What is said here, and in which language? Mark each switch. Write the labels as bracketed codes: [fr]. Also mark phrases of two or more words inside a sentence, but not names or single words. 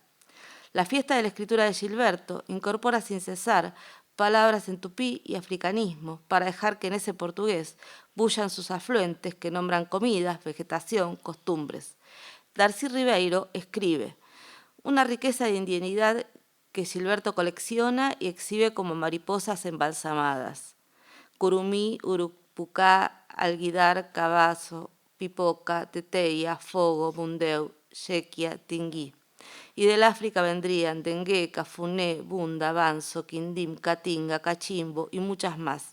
[es] La fiesta de la escritura de Gilberto incorpora sin cesar palabras en tupí y africanismo para dejar que en ese portugués bullan sus afluentes que nombran comidas, vegetación, costumbres. Darcy Ribeiro escribe una riqueza de indianidad que Gilberto colecciona y exhibe como mariposas embalsamadas. [pt] Curumí, Urupucá, Alguidar, Cabazo, Pipoca, Teteia, Fogo, Bundeu, Yequia, Tingui. [es] Y del África vendrían [pt] Dengue, Cafuné, Bunda, Banzo, Quindim, Catinga, Cachimbo [es] y muchas más.